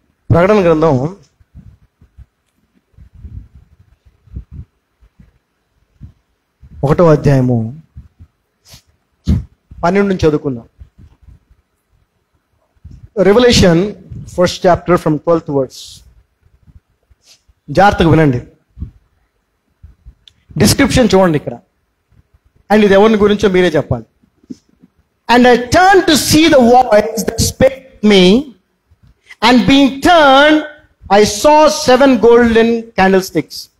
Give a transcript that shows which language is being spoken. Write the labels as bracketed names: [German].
[Telugu] ప్రకటన గ్రంథం 1వ అధ్యాయము 12 నుంచి చదువుకుందాం. [English] Revolution 1st chapter from 12th verse. [Telugu] జాగ్రత్తగా వినండి, డిస్క్రిప్షన్ చూడండి ఇక్కడ. [English] and [Telugu] ఇది ఎవరిని గురించో మీరే చెప్పాలి. [English] And I turn to see the voice that spake me, and being turn I saw 7 golden candlesticks.